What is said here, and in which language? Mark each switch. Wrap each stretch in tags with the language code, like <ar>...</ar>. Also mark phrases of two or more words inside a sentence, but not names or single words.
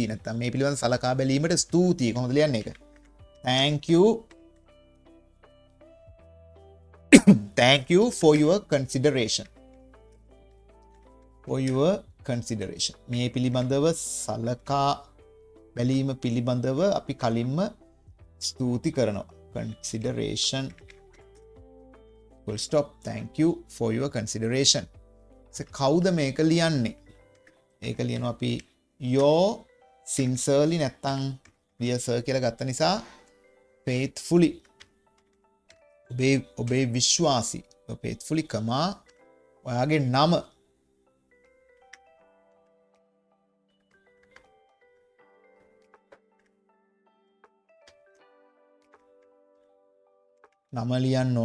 <si>නැත්නම් මේ පිළිබඳව සලකා බැලීමට ස්තුතියි. කොහොමද ලියන්නේ ඒක?</si> <en>thank you for your consideration. consideration.</en> <si>මේ පිළිබඳව සලකා බැලීම පිළිබඳව අපි කලින්ම ස්තුති කරනවා.</si> <en>Consideration. Full stop. Thank you for your consideration.</en> <si>කවුද මේක ලියන්නේ? ඒක ලියනවා අපි</si> <en>your sincerely</en> <si>නැත්තම්</si> <en>dear sir</en> <si>කියලා ගත්ත නිසා faithfully. ඔබේ විශ්වාසී. faithfully කමා ඔයාගේ නම නම ලියන්න ඕන.</si>